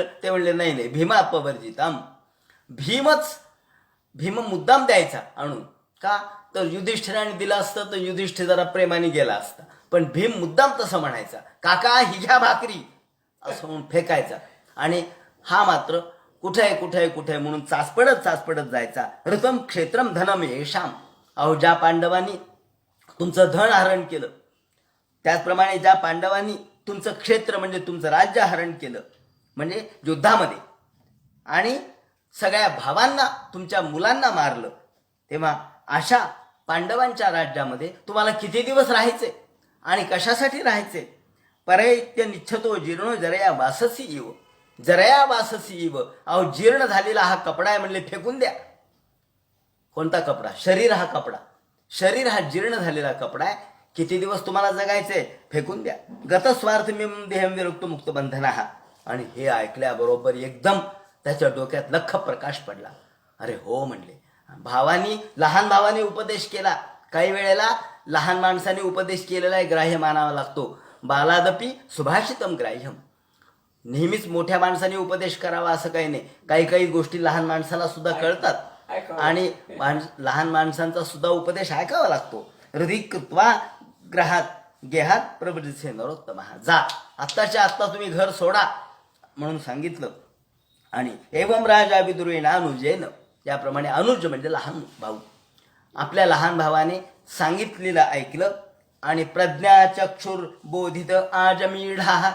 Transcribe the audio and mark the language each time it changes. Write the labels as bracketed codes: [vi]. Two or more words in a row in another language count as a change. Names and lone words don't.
[mr] ते म्हणले नाही भीमापवर्जितम. भीम मुद्दाम द्यायचा आणून का तर युधिष्ठिराने दिलं असतं तर युधिष्ठिर जरा प्रेमाने गेला असता, पण भीम मुद्दाम तसं म्हणायचा काका ही घ्या भाकरी असं म्हणून फेकायचा. आणि हा मात्र कुठे म्हणून चाचपडत जायचा. [sa] ऋतम क्षेत्रम धनम येशाम. [mr] अहो ज्या पांडवांनी तुमचं धन हरण केलं, त्याचप्रमाणे ज्या पांडवांनी तुमचं क्षेत्र म्हणजे तुमचं राज्य हरण केलं म्हणजे युद्धामध्ये, आणि सगळ्या भावांना तुमच्या मुलांना मारलं, तेव्हा अशा पांडवांच्या राज्यामध्ये तुम्हाला किती दिवस राहायचे आणि कशासाठी राहायचे. [sa] परैत्य निच्छतो जीर्ण जरया वाससी इव. जरया वाससी इव. [mr] अहो जीर्ण झालेला हा कपडा आहे म्हणले फेकून द्या. कोणता कपडा. शरीर हा कपडा, शरीर हा जीर्ण झालेला कपडा आहे. किती दिवस तुम्हाला जगायचंय फेकून द्या. [sa] गतस्वार्थ देहम विरुक्त मुक्त बंधना. [mr] आणि हे ऐकल्याबरोबर एकदम त्याच्या डोक्यात लख प्रकाश पडला. अरे हो म्हणले भावानी लहान भावाने उपदेश केला, काही वेळेला लहान माणसाने उपदेश केलेला ग्राह्य मानावा लागतो. [sa] बालादपी सुभाषितम ग्राह्यम. [mr] नेहमीच मोठ्या माणसाने उपदेश करावा असं काही नाही. काही काही गोष्टी लहान माणसाला सुद्धा कळतात आणि लहान माणसांचा सुद्धा उपदेश ऐकावा लागतो. [sa] हृदय कृत्वा ग्रहात गेहात प्रवृत्तीचे नरोत्तम. [mr] जा, आत्ताच्या आत्ता तुम्ही घर सोडा म्हणून सांगितलं. आणि [sa] एवम राजा विदुरेण अनुजेन, [mr] याप्रमाणे अनुज म्हणजे लहान भाऊ, आपल्या लहान भावाने सांगितलेलं ऐकलं. [sa] आणि प्रज्ञाचक्षुर बोधित आजमीढा.